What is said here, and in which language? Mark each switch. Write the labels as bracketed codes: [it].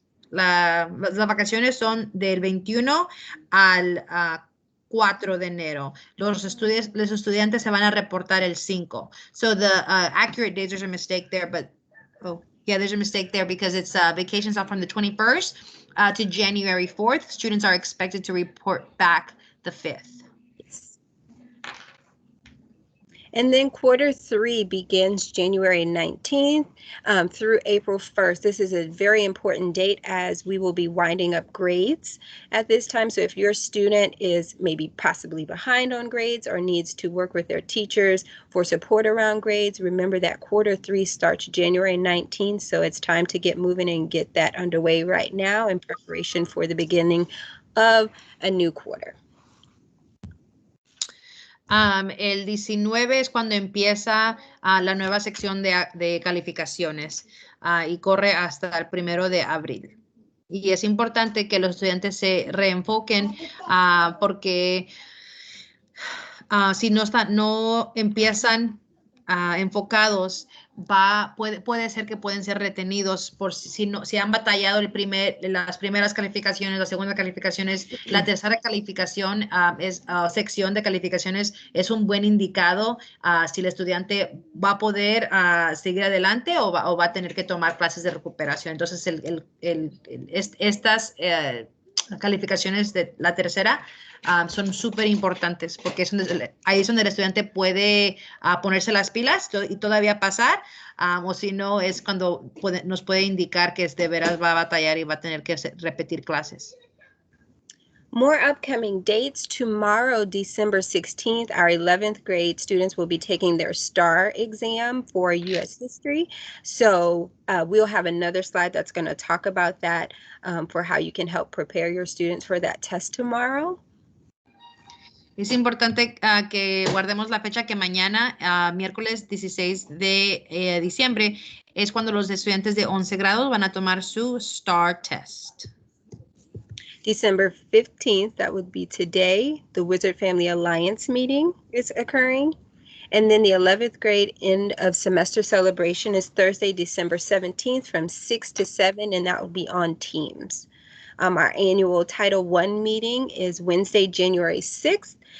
[es] Las vacaciones son del 21 al 4 de enero. Los estudiantes se van a reportar el 5. [en] So the accurate dates, there's a mistake there, but there's a mistake there because it's vacations off from the 21st to January 4th. Students are expected to report back the 5th. And then Q3 begins January 19th through April 1st. This is a very important date as we will be winding up grades at this time. So if your student is maybe possibly behind on grades or needs to work with their teachers for support around grades, remember that Q3 starts January 19th. So it's time to get moving and get that underway right now in preparation for the beginning of a new quarter. [es] El 19 es cuando empieza la nueva sección de calificaciones y corre hasta el 1 de abril. Y es importante que los estudiantes se reenfoquen porque si no empiezan enfocados, puede ser que pueden ser retenidos por si han batallado las primeras calificaciones, las segundas calificaciones, la tercera calificación sección de calificaciones es un buen indicado si el estudiante va a poder seguir adelante o va a tener que tomar clases de recuperación. Entonces, estas calificaciones de la tercera son súper importantes porque ahí es donde el estudiante puede ponerse las pilas y todavía pasar, o si no es cuando nos puede indicar que de veras va a batallar y va a tener que repetir clases. [en] More upcoming dates. Tomorrow, December 16th, our 11th grade students will be taking their STAR exam for U.S. history. So we'll have another slide that's going to talk about that for how you can help prepare your students for that test tomorrow. [es] Es importante que guardemos la fecha que mañana, miércoles 16 de diciembre, es cuando los estudiantes de 11 grados van a tomar su STAR test. [en] December 15th, that would be today, the Wizard Family Alliance meeting is occurring. And then the 11th grade end of semester celebration is Thursday, December 17th from 6 to 7, and that will be on Teams. Our annual Title I meeting is Wednesday, January 6th.